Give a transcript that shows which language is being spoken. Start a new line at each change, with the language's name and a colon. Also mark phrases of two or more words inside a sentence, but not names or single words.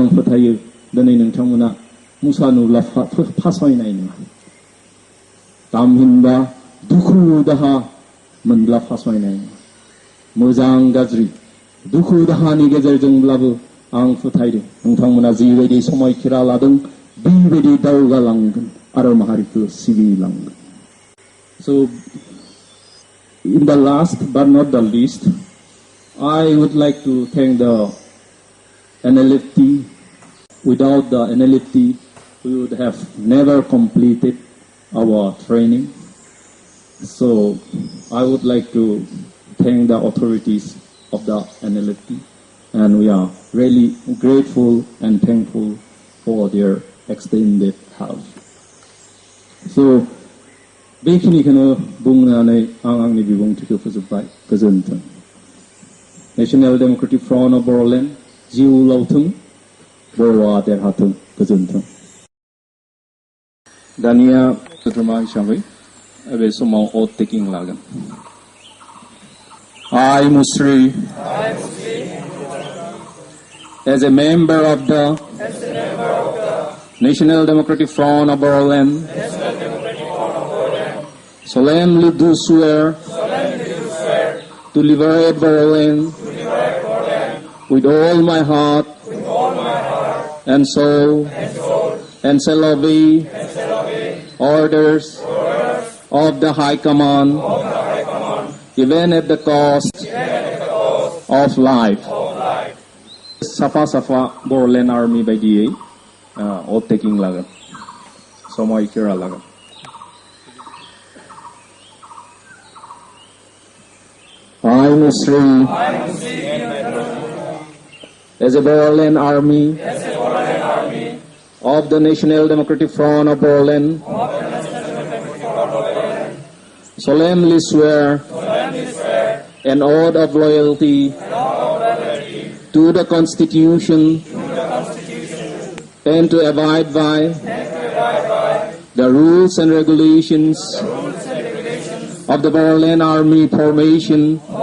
Bodo: फोथायो दिनै नोंथांमोना मुसा नुब्ला फासयनाय नङा तामहिनबा दुखु दाहा मोनब्ला फासयनाय नङा मोजां गाज्रि दुखु दाहानि गेजेरजोंब्लाबो आं फोथायदों नोंथांमोना जिबायदि समायखिरा लादों बेबायदि दावगालांगोन आरो माहारिखौ सिबिलांगोन
English: So in the last but not the least I would like to thank the NLFT without the NLFT we would have never completed our training so I would like to thank the authorities of the NLFT and we are really grateful and thankful for their extended help. So,
Bodo: बेखिनिखौनो बुंनानै आं आंनि बिबुंथिखौ फोजोबबाय गोजोन्थों नेशनेल डेमोक्रेटिक फ्रन्ट अफ बर'लेण्ड जिउ लावथों बर'आ देरहाथों गोजोन्थों दानिया सोद्रोमा हिसाबै बे समाव
English: oath taking लागोन I Musri as a member of the National Democratic Front of Bodoland solemnly do swear to liberate Bodoland with all my heart and soul and shall obey orders of the High Command even at the cost of life. Safa Safa Bodoland Army
Bodo: बायदियै
English: oath taking
Bodo: लागोन समायखिरा लागोन
English: I I, Musri, as a bodoland army of the National Democratic Front of Bodoland, solemnly swear an oath of loyalty to the Constitution and to abide by the rules and regulations of the Bodoland Army formation